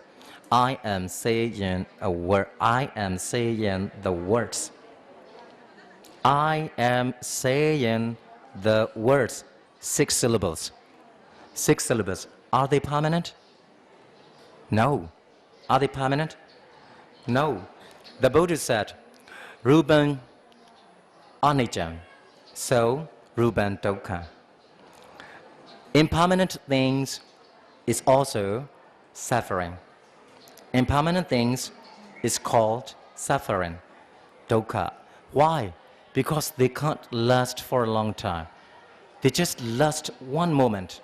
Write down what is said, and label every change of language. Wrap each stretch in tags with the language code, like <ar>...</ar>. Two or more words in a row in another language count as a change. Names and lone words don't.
<en>I am saying a word. I am saying the words. I am saying the words. 6 syllables. 6 syllables. Are they permanent? No. Are they permanent? No. The Buddha said,</en> <pi>Rupan anicca, so Rupan dukkha.</pi> <en>Impermanent things is also suffering. Impermanent things is called suffering, dukkha. Why? Because they can't last for a long time. They just last one moment.</en>